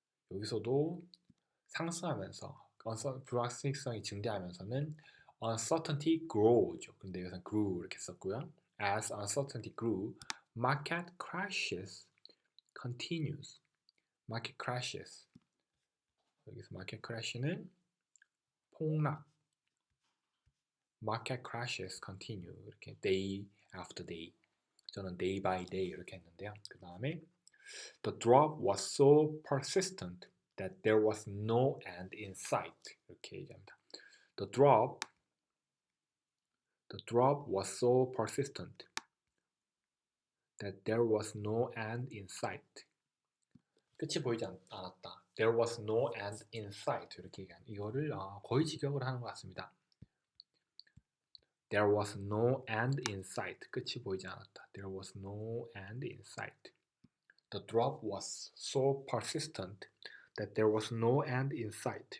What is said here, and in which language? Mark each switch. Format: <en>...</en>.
<ko>여기서도 상승하면서 불확실성이 증대하면서는 uncertainty grow죠. 근데 여기서 grew 이렇게 썼고요.</ko> <en>As uncertainty grew, market crashes continues. Market crashes.</en> <ko>여기서 market crash는 폭락.</ko> <en>Market crashes continue. 이렇게 day after day.</en> <ko>저는</ko> <en>day by day</en> <ko>이렇게 했는데요. 그 다음에</ko> <en>the drop was so persistent that there was no end in sight.</en> <ko>이렇게 얘기합니다.</ko> <en>The drop was so persistent that there was no end in sight.</en> <ko>끝이 보이지 않았다.</ko> <en>There was no end in sight.</en> <ko>이렇게 얘기하는 이거를 거의 직역을 하는 것 같습니다.</ko> <en>There was no end in sight.</en> <ko>끝이 보이지 않았다.</ko> <en>There was no end in sight. The drop was so persistent that there was no end in sight.</en>